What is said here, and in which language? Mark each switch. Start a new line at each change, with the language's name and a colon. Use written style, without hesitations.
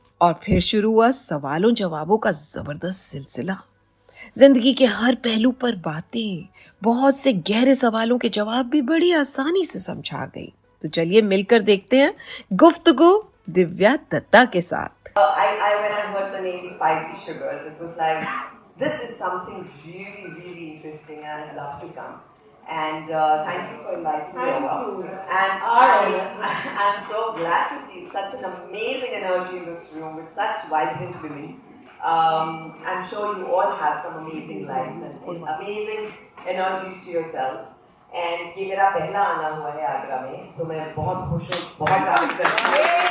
Hindi: और फिर शुरू हुआ सवालों जवाबों का जबरदस्त सिलसिला। जिंदगी के हर पहलू पर बातें, बहुत से गहरे सवालों के जवाब भी बड़ी आसानी से समझा गई। तो चलिए मिलकर देखते हैं गुफ्तगू दिव्या दत्ता के साथ।
English: When I heard the name Spicy Sugars, it was like, this is something really, really interesting, and I'd love to come. And thank you for inviting me over. And I'm so glad to see such an amazing energy in this room with such vibrant women. I'm sure you all have some amazing lives and amazing energies to yourselves.
Hindi: And ये मेरा पहला आना हुआ है आगरा में, so मैं बहुत खुश हूँ, बहुत काम करती हूँ।